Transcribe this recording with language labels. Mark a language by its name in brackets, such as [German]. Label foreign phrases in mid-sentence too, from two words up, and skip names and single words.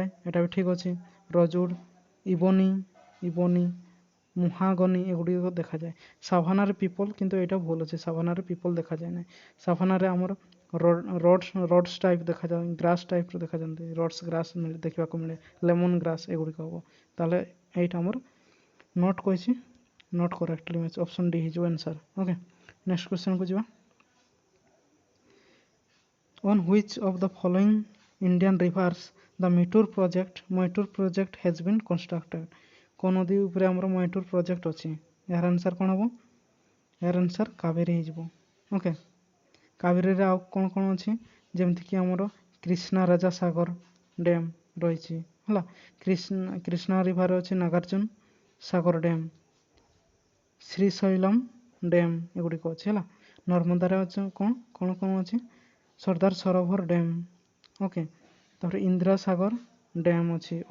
[Odia] ଏଟା ବି ଠିକ୍ ଅଛି ରଜଉଡ଼ ଇବୋନି ମୁହାଗନି ଏଗୁଡ଼ିକ ଦେଖାଯାଏ ସାଭାନାରେ ପିପଲ କିନ୍ତୁ ଏଇଟା ଭୁଲ ଅଛି ସାଭାନାରେ ପିପଲ ଦେଖାଯାଏ ନାହିଁ ସାଭାନାରେ ଆମର [English] rods type [Odia] ଦେଖାଯାଏ [English] grass type [Odia] ଦେଖାଯାନ୍ତି [English] rods grass [Odia] ଦେଖିବାକୁ ମିଳେ [English] lemon grass [Odia] ଏଗୁଡ଼ିକ ହେବ ତାହେଲେ ଏଇଟା ଆମର ନଟ୍ କହିଛି [English] not correctly match option D [Odia] ହେଇଯିବ [English] answer okay next question [Odia] ଯିବା [English] on which of the following Indian rivers the Moitur project has been constructed [Bangla] কোন নদী উপরে [Odia] ଆମର ମଇଟୁର ପ୍ରୋଜେକ୍ଟ ଅଛି ଏହାର ଆନ୍ସର୍ କ'ଣ ହେବ ଏହାର ଆନ୍ସର୍ କାବେରୀ ହେଇଯିବ ଓକେ କାବେରୀରେ ଆଉ କ'ଣ କ'ଣ ଅଛି ଯେମିତିକି ଆମର କ୍ରିଷ୍ଣା ରାଜା ସାଗର ଡ୍ୟାମ୍ ରହିଛି ହେଲା କ୍ରିଷ୍ଣା ରିଭର ଅଛି ନାଗାର୍ଜୁନ ସାଗର ଡ୍ୟାମ୍ ଶ୍ରୀଶୈଲମ ଡ୍ୟାମ୍ ଏଗୁଡ଼ିକ ଅଛି ହେଲା ନର୍ମଦାରେ ଅଛି କ'ଣ ଅଛି ସର୍ଦ୍ଦାର ସରୋବର ଡ୍ୟାମ୍ ଓକେ ତାପରେ ଇନ୍ଦିରା ସାଗର ଡ୍ୟାମ୍ ଅଛି